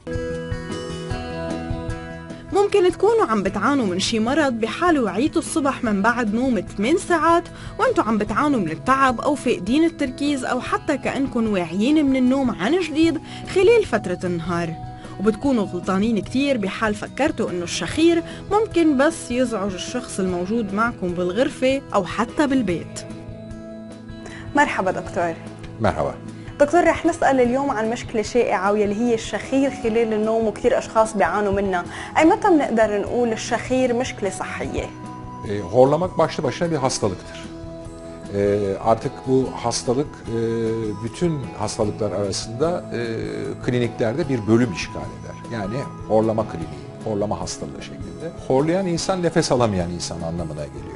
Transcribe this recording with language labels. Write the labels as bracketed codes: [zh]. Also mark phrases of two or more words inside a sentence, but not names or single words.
[ar] ممكن تكونوا عم بتعانوا من شي مرض بحال وعيتوا الصبح من بعد نوم 8 ساعات وانتوا عم بتعانوا من التعب او فاقدين التركيز، او حتى كأنكم واعيين من النوم عن جديد خلال فترة النهار، وبتكونوا غلطانين كتير بحال فكرتوا انه الشخير ممكن بس يزعج الشخص الموجود معكم بالغرفة او حتى بالبيت. مرحبا دكتور. مرحبا دكتور، رح نسأل اليوم عن مشكلة شائعة واللي هي الشخير خلال النوم، وكثير أشخاص بيعانوا منها. أي متى بنقدر نقول الشخير مشكلة صحية؟ [tr] Horlamak başlı başına bir hastalıktır. Artık bu hastalık bütün hastalıklar arasında kliniklerde bir bölüm işgal eder. Yani horlama kliniği, horlama hastalığı şeklinde. Horlayan insan nefes alamayan insan anlamına geliyor.